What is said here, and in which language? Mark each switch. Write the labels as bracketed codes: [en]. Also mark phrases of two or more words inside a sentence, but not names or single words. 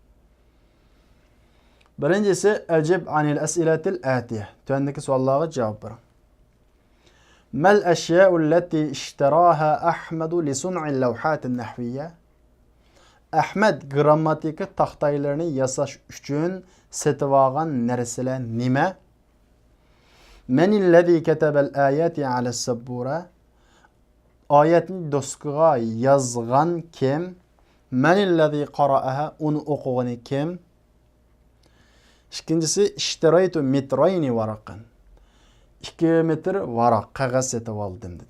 [ar] Birinchisi أجب عن الأسئلة الآتية. [uz] Tuvandagi savollarga javob bering. [ar] ما الأشياء التي اشتراها أحمد لصنع لوحة النحوية? [uz] Ahmad grammatika taxtaylarini yasash uchun setib olgan narsalar nima? [ar] من الذي كتب الآيات على السبورة? [uz] Oyatni doskaga yozgan kim? [ar] من الذي قرأها? [uz] Uni o'qigani kim? [ar] İkincisi اشتريت مترين ورقا. [uz] 2 metr varaq qog'oz setib oldim dedi.